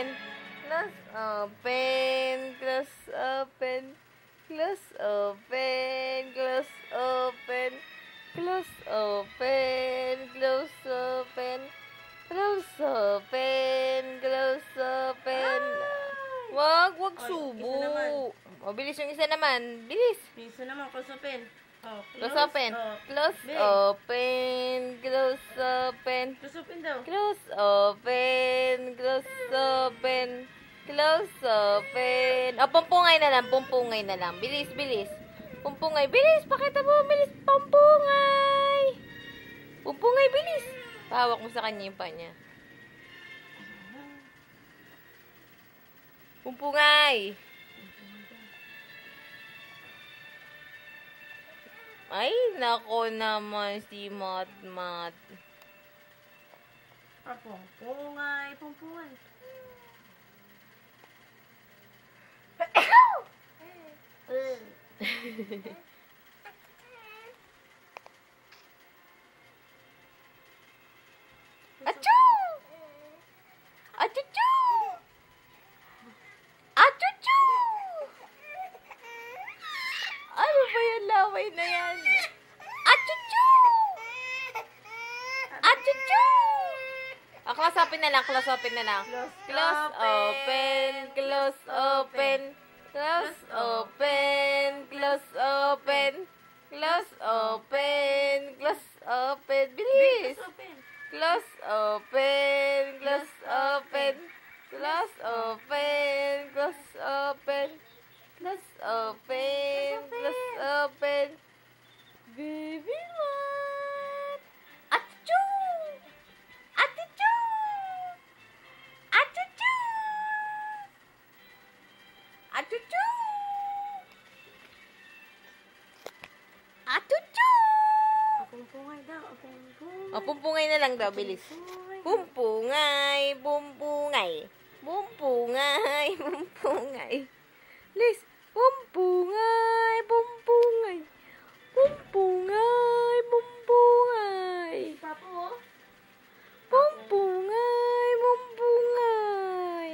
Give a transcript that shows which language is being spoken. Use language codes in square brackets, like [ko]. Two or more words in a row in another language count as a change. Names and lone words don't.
[en] Close open. Close open. Close open. Close open. Close open. Close open. Close open. Close open. [tl] Wag subo. Bilis yung isa naman. Bilis. Isa naman, [en] close open. Close open. Close open. Close open. Close open daw. Close open. Close open. Close open. [tl] Pumpungay na lang. Pumpungay na lang. Bilis, bilis. Pumpungay. Bilis. Pakita mo. Bilis. Pumpungay. Pumpungay. Bilis. Pahawak mo sa kanya yung pa niya. Pumpungay. Ay, nako naman si Mat-Mat. Pumpungay, pumpungay. Achoo! Achoo! Achoo! Ano ba yung laway na yan? Achoo! Achoo! [en] Close open [tl] na lang, [en] close open [tl] na lang. [en] Close open, close open, close open, close open, close open, close open, bilis! Close open, close open, close open, close open, close open, close open, baby Mat! Achoo! Achoo! Achoo! Achoo! Achoo! [tl] Pumpungay daw, pumpungay. Pumpungay na lang daw, bilis. Pumpungay, pumpungay. Pumpungay, pumpungay. Bilis. Pumpungay, pumpungay. Pumpungay, pumpungay. Papo, Pumpungay, pumpungay.